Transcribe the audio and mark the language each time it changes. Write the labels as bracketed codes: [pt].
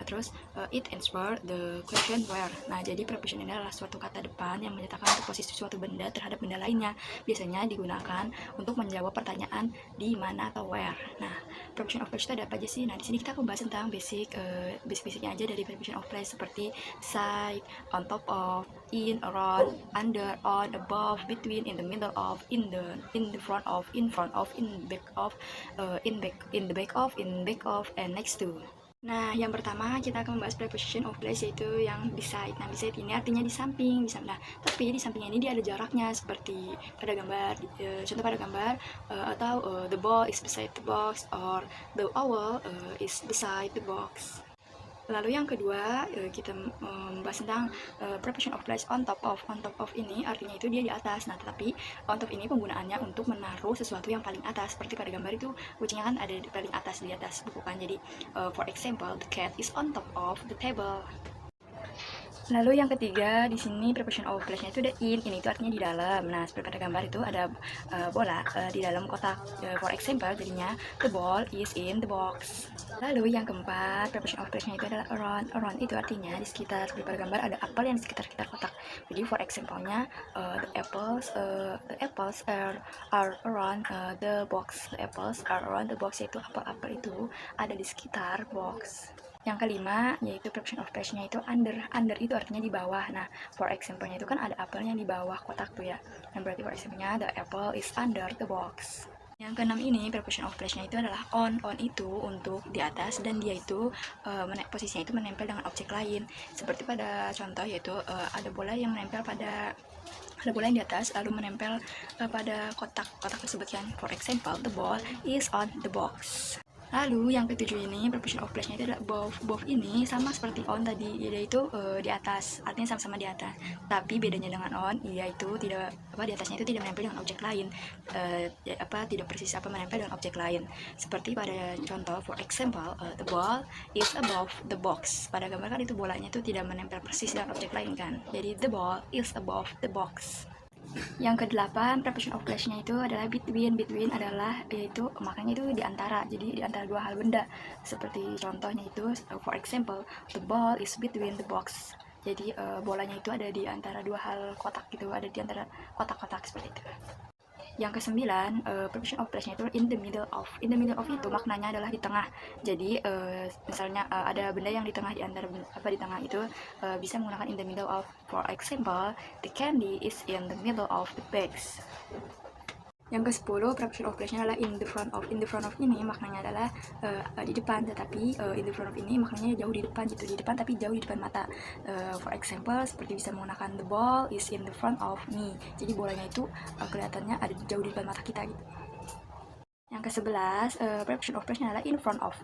[id] Terus [en] it answer the question where. [id] Nah, jadi preposition ini adalah suatu kata depan yang menyatakan posisi suatu benda terhadap benda lainnya. Biasanya digunakan untuk menjawab pertanyaan di mana atau where. Nah, preposition of place itu ada apa aja sih? Nah, di sini kita akan membahas tentang basic-basicnya aja dari preposition of place, seperti side, on top of, in, around, under, on, above, between, in the middle of, in the front of, in back of, in the back of, in back of, and next to. Nah, yang pertama kita akan membahas preposition of place, yaitu yang beside. Nah, beside ini artinya di samping, nah, tapi di sampingnya ini dia ada jaraknya, seperti pada gambar, contoh pada gambar, atau [en] the ball is beside the box, [id] or the owl is beside the box. Lalu yang kedua, kita membahas tentang preposition of place on top of. On top of ini artinya itu dia di atas. Nah, tetapi on top ini penggunaannya untuk menaruh sesuatu yang paling atas. Seperti pada gambar itu, kucingnya kan ada di paling atas, di atas buku kan. Jadi, [en] for example, the cat is on top of the table. [id] Lalu yang ketiga, di sini preposition of place-nya itu ada in. In itu artinya di dalam. Nah, seperti pada gambar itu ada bola di dalam kotak. For example, jadinya [en] the ball is in the box. [id] Lalu yang keempat, preposition of place-nya itu adalah around. Around itu artinya di sekitar. Seperti pada gambar ada apel yang di sekitar kotak. Jadi [en] for example-nya the apples are around the box. The apples are around the box, [id] yaitu apel-apel itu ada di sekitar box. Yang kelima, yaitu preposition of place-nya itu under. Under itu artinya di bawah. Nah, for example-nya itu kan ada apelnya di bawah kotak tuh ya. Dan berarti for example-nya [en] the apple is under the box. [id] Yang keenam ini, preposition of place-nya itu adalah on. On itu untuk di atas, dan dia itu posisinya itu menempel dengan objek lain. Seperti pada contoh, yaitu ada bola yang menempel pada ada bola yang di atas lalu menempel pada kotak tersebut kan. [en] For example, the ball is on the box. [id] Lalu yang ketujuh ini, preposition of place-nya itu adalah above. Above ini sama seperti on tadi, yaitu di atas, artinya sama-sama di atas. Tapi bedanya dengan on, yaitu tidak di atasnya itu tidak menempel dengan objek lain, tidak persis menempel dengan objek lain. Seperti pada contoh, [en] for example, the ball is above the box. [id] Pada gambar kan itu bolanya itu tidak menempel persis dengan objek lain kan. Jadi [en] the ball is above the box. [id] Yang kedelapan, preposition of place-nya itu adalah between. Between adalah yaitu maknanya itu di antara. Jadi di antara dua hal benda. Seperti contohnya itu for example, [en] the ball is between the box. [id] Jadi bolanya itu ada di antara dua hal kotak gitu, ada di antara kotak-kotak seperti itu. Yang kesembilan, preposition of place-nya itu in the middle of. In the middle of itu maknanya adalah di tengah. Jadi misalnya ada benda yang di tengah, di antara di tengah itu bisa menggunakan in the middle of. [en] For example, the candy is in the middle of the bags. [id] Yang ke-10, preposition of place-nya adalah in the front of. In the front of ini maknanya adalah di depan, tetapi in the front of ini maknanya jauh di depan gitu, di depan tapi jauh di depan mata. [en] For example, [id] seperti bisa menggunakan [en] the ball is in the front of me. [id] Jadi bolanya itu kelihatannya ada jauh di depan mata kita gitu. Yang ke-11, preposition of place-nya adalah in front of.